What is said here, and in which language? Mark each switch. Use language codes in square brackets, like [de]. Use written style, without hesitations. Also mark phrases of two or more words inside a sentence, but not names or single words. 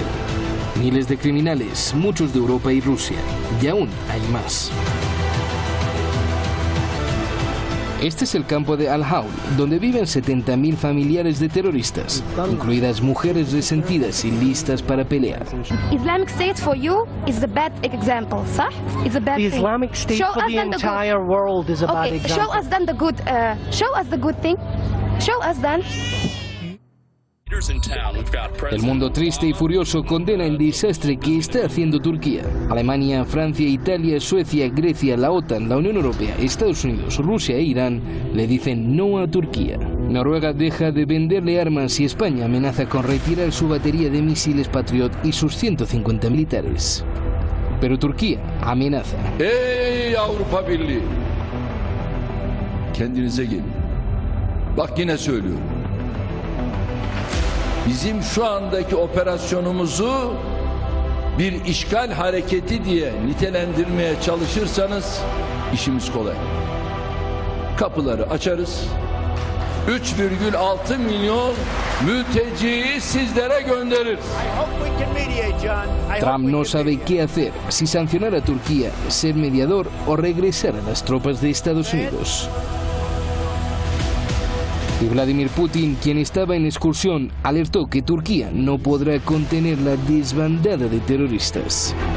[es] Miles de criminales, muchos de Europa y Rusia, y aún hay más. Este es el campo de Al-Hawl, donde viven 70.000 familiares de terroristas, incluidas mujeres resentidas y listas para pelear. [en] Islamic State for you is the bad example, ¿sah? It's a bad The thing. Islamic State Show for us the then entire world is a bad Okay, example. show us then the good. Show us the good thing. Show us then. [es] El mundo triste y furioso condena el desastre que está haciendo Turquía. Alemania, Francia, Italia, Suecia, Grecia, la OTAN, la Unión Europea, Estados Unidos, Rusia e Irán le dicen no a Turquía. Noruega deja de venderle armas y España amenaza con retirar su batería de misiles Patriot y sus 150 militares. Pero Turquía amenaza. [tr] Ey Avrupa Birliği! Kendinize gelin. Bak yine söylüyorum. Bizim şu andaki operasyonumuzu bir işgal hareketi diye nitelendirmeye çalışırsanız işimiz kolay. Kapıları açarız. 3,6 milyon mülteciyi sizlere göndeririz. [es] Trump no sabe qué hacer, si sancionar a Turquía, ser mediador o regresar a las tropas de Estados Unidos. Y Vladimir Putin, quien estaba en excursión, alertó que Turquía no podrá contener la desbandada de terroristas.